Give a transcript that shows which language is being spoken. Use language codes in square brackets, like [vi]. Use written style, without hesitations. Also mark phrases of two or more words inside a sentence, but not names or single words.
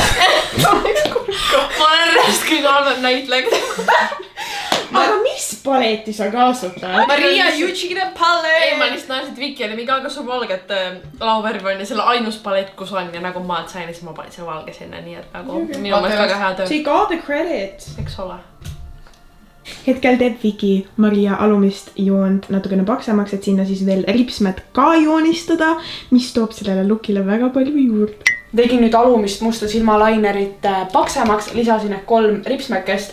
[et] olen rest kõige halvem näitleja. Aga mis paleti sa kasutad? Maria Eugenia Palette. Ei, ma lihtsalt näen, et Viki oli mingi, aga sul valget lauvärvi on ja selle ainus palett, kus on ja nagu maad sain, siis ma panin selle valge sinna, nii et nagu minu mõttes väga hea töö. [en] Take all the credit. [et] Eks ole. Hetkel teeb Viki Maria alumist joont natukene paksemaks, et sinna siis veel ripsmed ka joonistada, mis toob sellele lookile väga palju juurde. Tegin nüüd alumist musta silmalainerit paksemaks, lisasin 3 ripsmekest.